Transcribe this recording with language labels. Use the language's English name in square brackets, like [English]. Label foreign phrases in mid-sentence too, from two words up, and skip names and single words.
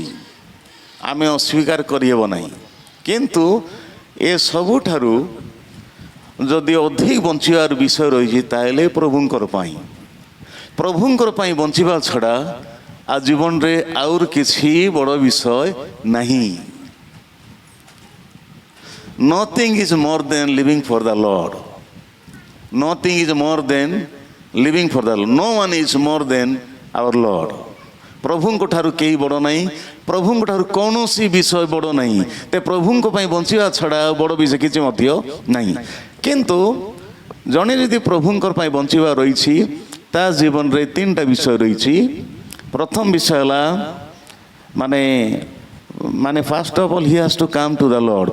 [Odia] ଆମେ ଅସ୍ୱୀକାର କରିହେବ ନାହିଁ। କିନ୍ତୁ ଏ ସବୁଠାରୁ ଯଦି ଅଧିକ ବଞ୍ଚିବାର ବିଷୟ ରହିଛି, ତାହେଲେ ପ୍ରଭୁଙ୍କର ପାଇଁ ବଞ୍ଚିବା ଛଡ଼ା ଆଉ ଜୀବନରେ ଆହୁରି କିଛି ବଡ଼ ବିଷୟ ନାହିଁ। [English] Nothing is more than living for the Lord. Nothing is more than living for the Lord. No one is more than our Lord. [Odia] ପ୍ରଭୁଙ୍କ ଠାରୁ କେହି ବଡ଼ ନାହିଁ, ପ୍ରଭୁଙ୍କ ଠାରୁ କୌଣସି ବିଷୟ ବଡ଼ ନାହିଁ। ତ ପ୍ରଭୁଙ୍କ ପାଇଁ ବଞ୍ଚିବା ଛଡ଼ା ବଡ଼ ବିଷୟ କିଛି ମଧ୍ୟ ନାହିଁ। କିନ୍ତୁ ଜଣେ ଯଦି ପ୍ରଭୁଙ୍କର ପାଇଁ ବଞ୍ଚିବା ରହିଛି, ତା ଜୀବନରେ 3ଟା ବିଷୟ ରହିଛି। ପ୍ରଥମ ବିଷୟ ହେଲା ମାନେ [English] first of all he has to come to the Lord.